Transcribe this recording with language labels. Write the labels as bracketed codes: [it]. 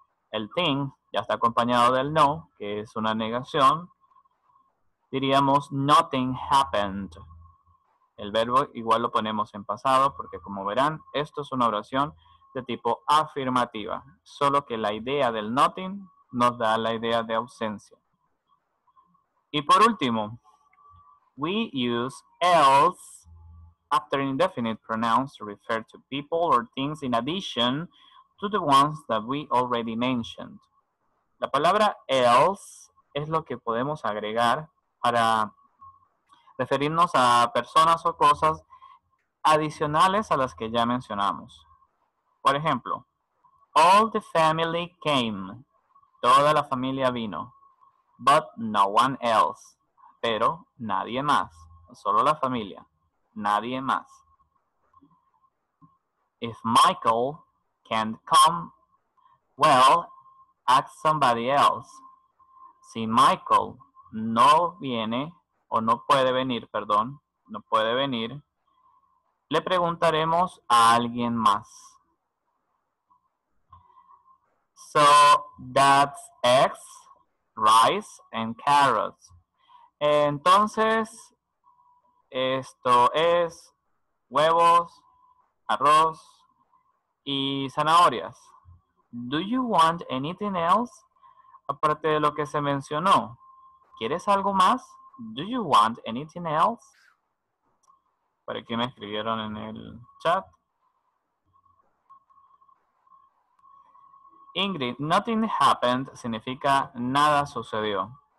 [es] El thing ya está acompañado del no, que es una negación. Diríamos [en] nothing happened. [es] El verbo igual lo ponemos en pasado porque como verán, esto es una oración de tipo afirmativa, solo que la idea del nothing nos da la idea de ausencia. Y por último, [en] we use else after indefinite pronouns to refer to people or things in addition to the ones that we already mentioned. [es] La palabra else es lo que podemos agregar para referirnos a personas o cosas adicionales a las que ya mencionamos. Por ejemplo, [en] all the family came. [es] Toda la familia vino. [en] But no one else. [es] Pero nadie más. Solo la familia. Nadie más. [en] If Michael can't come, well, ask somebody else. [es] Si Michael no viene, o no puede venir, perdón, no puede venir, le preguntaremos a alguien más. [en] So that's eggs, rice, and carrots. [es] Entonces, esto es huevos, arroz y zanahorias. [en] Do you want anything else? [es] Aparte de lo que se mencionó, ¿quieres algo más? [en] Do you want anything else? [es] Por aquí me escribieron en el chat. Ingrid, [en] nothing happened [es] significa nada sucedió.